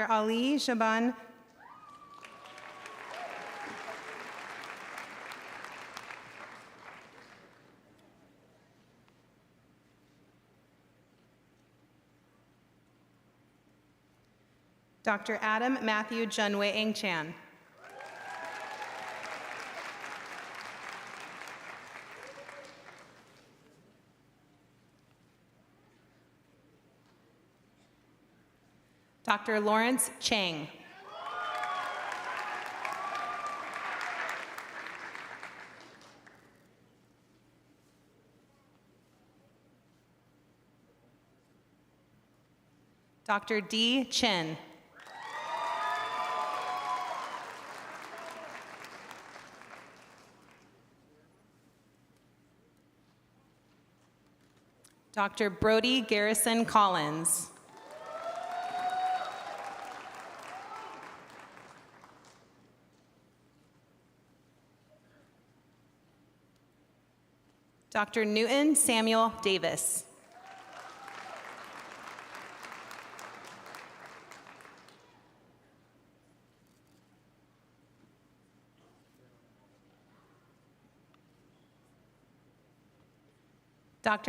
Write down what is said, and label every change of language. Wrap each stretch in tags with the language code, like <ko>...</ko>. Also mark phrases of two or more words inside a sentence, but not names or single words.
<en>Ali Shaban. Dr. Adam Matthew Junwei Eng Chan. Dr. Lawrence Chang. Dr. D. Chen. Dr. Brody Garrison Collins. Dr. Newton Samuel Davis. Dr.</en>